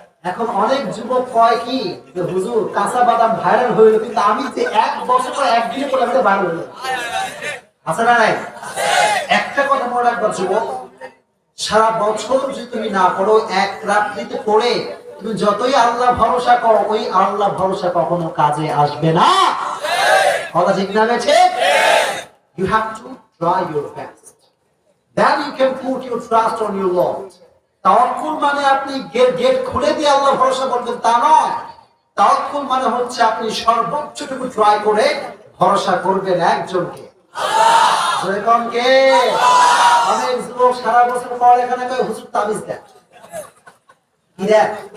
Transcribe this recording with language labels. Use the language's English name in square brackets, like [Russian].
[Bangla] এখন অনেক যুবক কয় কি, হুজুর কাঁচা বাদাম ভাইরাল হইল, কিন্তু আমি যে 1 বছর পর একদিনে করে আমি ভাইরাল হইল। আছে না নাই? একটা কথা মনে রাখবা যুবক, সারা বছর যদি তুমি না পড়ো, এক রাত্রিতে পড়ে তুমি যতই আল্লাহ ভরসা করো, ওই আল্লাহ ভরসা কখনো কাজে আসবে না। কথা ঠিক না বেঠে? [English] You have to try your best. Then you can put your trust on your Lord. [Bangla] তাওয়াক্কুল মানে আপনি গেট খুলে দিয়ে আল্লাহ ভরসা করবেন তা নয়। তাওয়াক্কুল মানে হচ্ছে আপনি সর্বোচ্চটুকু ট্রাই করে ভরসা করবেন একজনকে, আল্লাহ। কে? অনেক যুবক সারা বছর পড়ালেখা করে, হুজুর তাবিজ দেন, কি দেন?